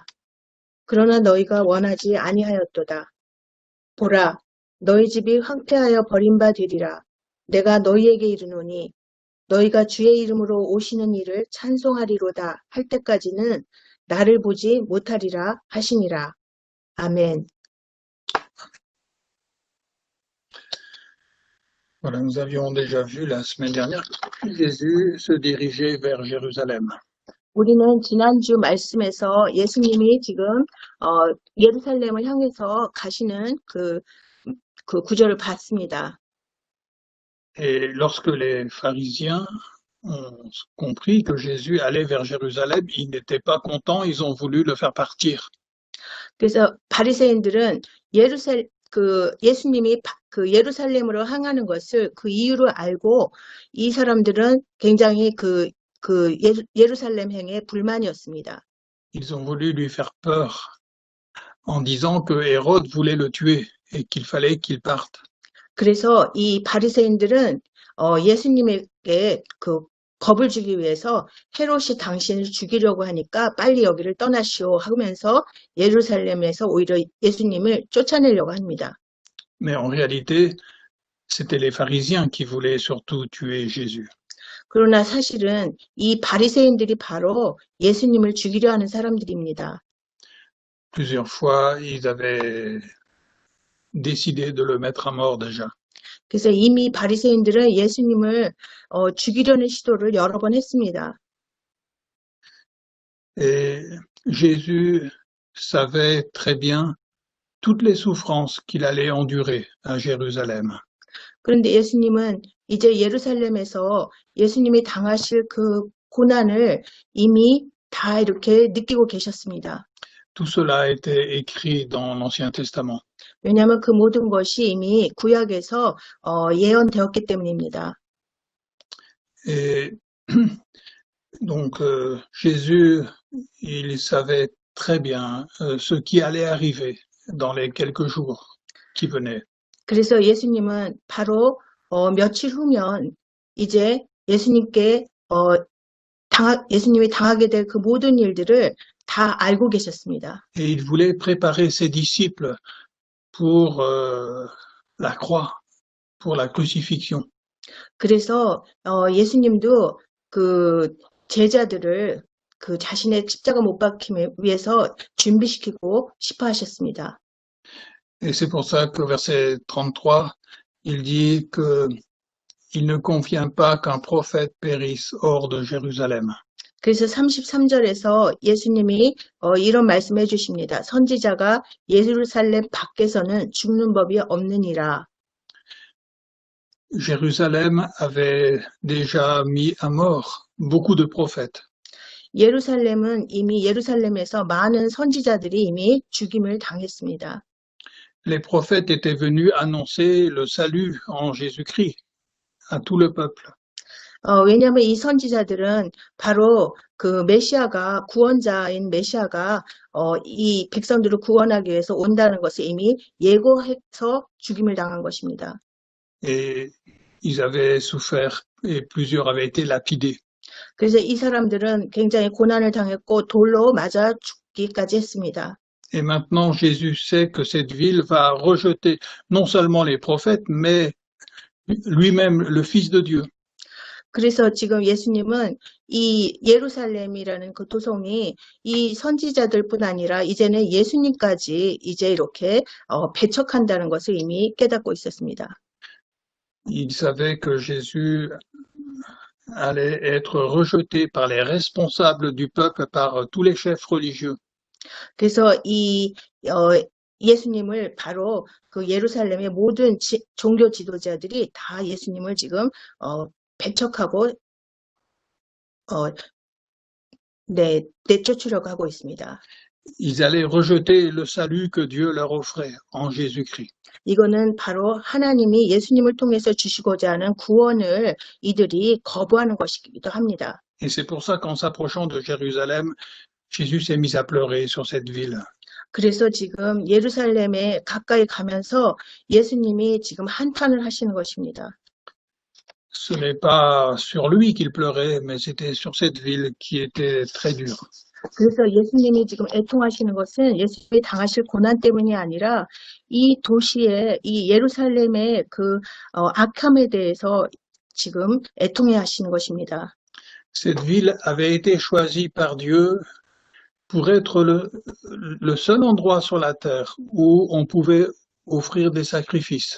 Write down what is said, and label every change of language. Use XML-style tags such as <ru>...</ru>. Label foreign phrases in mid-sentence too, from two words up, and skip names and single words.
<ko>그러나 너희가 원하지 아니하였도다. 보라 너희 집이 황폐하여 버림바 되리라. 내가 너희에게 이르노니 너희가 주의 이름으로 오시는 일을 찬송하리로다 할 때까지는 나를 보지 못하리라 하시니라. 아멘.</ko> <fr>Voilà, nous avions déjà vu la semaine dernière que Jésus se dirigeait vers Jérusalem.</fr> <ko>우리는 지난주 말씀에서 예수님이 지금 예루살렘을 향해서 가시는 그 구절을 봤습니다.</ko> <fr>Et lorsque les pharisiens ont compris que Jésus allait vers Jérusalem, ils n'étaient pas contents, ils ont voulu le faire partir.</fr> <ko>그래서 바리새인들은 예수님이 그 예루살렘으로 향하는 것을 그 이유로 알고 이 사람들은 굉장히 예루살렘 행에 불만이었습니다.</ko> <fr>Ils ont voulu lui faire peur en disant que Hérode voulait le tuer et qu'il fallait qu'il parte.</fr> <ko>그래서 이 바리새인들은 예수님에게 그 겁을 주기 위해서 헤롯이 당신을 죽이려고 하니까 빨리 여기를 떠나시오 하면서 예루살렘에서 오히려 예수님을 쫓아내려고 합니다.</ko> <fr>Mais en réalité, c'était les pharisiens qui voulaient surtout tuer Jésus.</fr> <ko>그러나 사실은 이 바리새인들이 바로 예수님을 죽이려 하는 사람들입니다.</ko> <fr>Plusieurs fois, ils avaient décidé de le mettre à mort déjà.</fr> <ko>그래서 이미 바리새인들은 예수님을 죽이려는 시도를 여러 번 했습니다.</ko> <fr>Et Jésus savait très bien toutes les souffrances qu'il allait endurer à Jérusalem.</fr> <ko>그런데 예수님은 이제 예루살렘에서 예수님이 당하실 그 고난을 이미 다 이렇게 느끼고 계셨습니다.</ko> <fr>Tout cela a été écrit dans l'Ancien Testament.</fr> <ko>왜냐하면 그 모든 것이 이미 구약에서 예언되었기 때문입니다.</ko> <fr>Et donc Jésus, il savait très bien ce qui allait arriver dans les quelques jours qui venaient.</fr> <ko>그래서 예수님은 바로 며칠 후면 이제 예수님이 당하게 될 그 모든 일들을 다 알고 계셨습니다.</ko> <fr>Et il voulait préparer ses disciples pour la croix, pour la crucifixion.</fr> <ko>그래서 예수님도 그 제자들을 그 자신의 십자가 못 박힘을 위해서 준비시키고 싶어 하셨습니다.</ko> <fr>Et c'est pour ça qu'au verset 33, il dit que il ne convient pas qu'un prophète périsse hors de Jérusalem.</fr> <ko>그래서 33절에서 예수님이 이런 말씀해 주십니다. 선지자가 예루살렘 밖에서는 죽는 법이 없느니라.</ko> <fr>Jérusalem avait déjà mis à mort beaucoup de prophètes.</fr> <ko>예루살렘에서 많은 선지자들이 이미 죽임을 당했습니다.</ko> <fr>Les prophètes étaient venus annoncer le salut en Jésus-Christ à tout le peuple.</fr> <ko>왜냐하면 이 선지자들은 바로 그 구원자인 메시아가 이 백성들을 구원하기 위해서 온다는 것을 이미 예고해서 죽임을 당한 것입니다.</ko> <fr>Et ils avaient souffert et plusieurs avaient été lapidés.</fr> <ko>그래서 이 사람들은 굉장히 고난을 당했고 돌로 맞아 죽기까지 했습니다.</ko> <fr>Et maintenant, Jésus sait que cette ville va rejeter non seulement les prophètes, mais lui-même, le Fils de Dieu.</fr> <ko>그래서 지금 예수님은 이 예루살렘이라는 그 도성이 이 선지자들뿐 아니라 이제는 예수님까지 이제 이렇게 배척한다는 것을 이미 깨닫고 있었습니다.</ko> <fr>Il savait que Jésus allait être rejeté par les responsables du peuple, par tous les chefs religieux.</fr> <ko>그래서 이 예수님을 바로 그 예루살렘의 모든 종교 지도자들이 다 예수님을 지금 배척하고 내쫓으려고 하고 있습니다.</ko> <fr>Ils allaient rejeter le salut que Dieu leur offrait en Jésus-Christ.</fr> <ko>이거는 바로 하나님이 예수님을 통해서 주시고자 하는 구원을 이들이 거부하는 것이기도 합니다.</ko> <fr>Et c'est pour ça qu'en s'approchant de Jérusalem, Jésus s'est mis à pleurer sur cette ville.</fr> <ko>그래서 지금 예루살렘에 가까이 가면서 예수님이 지금 한탄을 하시는 것입니다.</ko> <fr>Ce n'est pas sur lui qu'il pleurait, mais c'était sur cette ville qui était très dure.</fr> <ko>그래서 예수님이 지금 애통하시는 것은 예수님이 당하실 고난 때문이 아니라 이 도시의 이 예루살렘의 그 악함에 대해서 지금 애통해 하시는 것입니다.</ko> <fr>Cette ville avait été choisie par Dieu pour être le seul endroit sur la terre où on pouvait offrir des sacrifices.</fr>